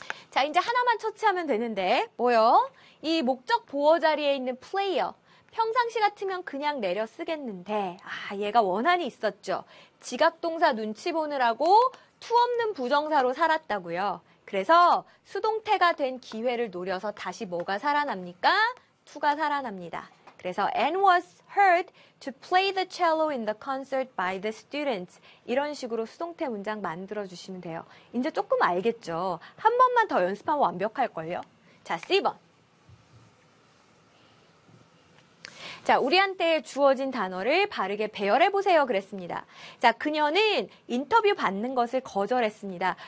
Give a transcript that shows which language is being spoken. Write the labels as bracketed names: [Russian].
[Korean] 자, 이제 하나만 처치하면 되는데, 뭐요? 이 목적 보어 자리에 있는 player. 평상시 같으면 그냥 내려 쓰겠는데, 아, 얘가 원한이 있었죠. 지각동사 눈치 보느라고 투 없는 부정사로 살았다고요. 그래서 수동태가 된 기회를 노려서 다시 뭐가 살아납니까? 투가 살아납니다. 그래서 [English] Anne was heard to play the cello in the concert by the students. [Korean] 이런 식으로 수동태 문장 만들어주시면 돼요. 이제 조금 알겠죠? 한 번만 더 연습하면 완벽할걸요? 자, C번. 자, 우리한테 주어진 단어를 바르게 배열해 보세요. 그랬습니다. 자, 그녀는 인터뷰 받는 것을 거절했습니다.